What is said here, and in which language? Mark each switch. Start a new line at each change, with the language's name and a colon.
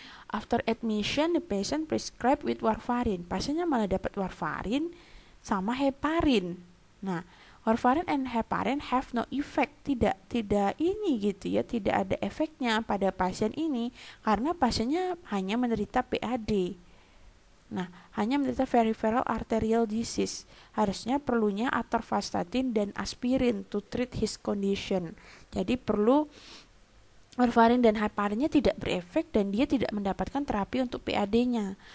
English: After admission, the patient prescribed with warfarin.
Indonesian: Pasiennya malah dapat warfarin sama heparin. Nah, warfarin and heparin have no effect, tidak ini gitu ya, tidak ada efeknya pada pasien ini karena pasiennya hanya menderita PAD. Nah, hanya menderita peripheral arterial disease. Harusnya perlunya atorvastatin dan aspirin to treat his condition. Jadi perlu warfarin dan heparinnya tidak berefek dan dia tidak mendapatkan terapi untuk PAD-nya.